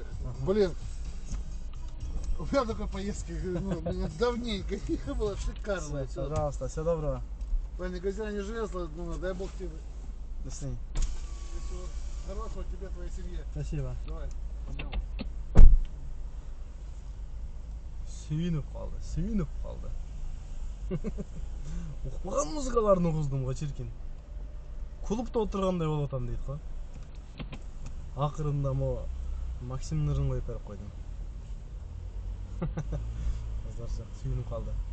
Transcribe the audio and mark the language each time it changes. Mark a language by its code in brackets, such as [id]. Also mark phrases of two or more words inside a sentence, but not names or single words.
[ru] Блин, у меня такой поездки, ну, давненько не было, шикарно. Пожалуйста, всего доброго. Правильно, газета не железла, ну, дай бог тебе. До свидания. Всего хорошего тебе, твоей семье. Спасибо. Давай, пойдем. [kk] сүйініп қалды. Ұқпаған музыкаларын ұғыздым ғой шіркін. Клубта отырғандай болып атам дейді ғой. Ақырында Максим нұрын қойып беріп қойдым. Қыздарша сүйініп қалды.